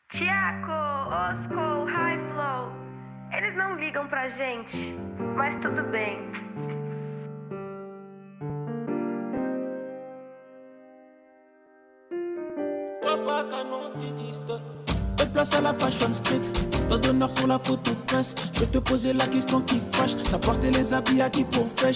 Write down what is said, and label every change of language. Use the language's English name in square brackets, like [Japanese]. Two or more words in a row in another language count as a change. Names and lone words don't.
[Portuguese] Tiago, Osco, High Flow, eles não ligam pra gente, mas tudo bem. [French] Belle place à la Fashion Street, pas d'honneur pour la photo de presse. Je vais te poser la question qui fâche. T'as porté les habits à qui pour fraîche?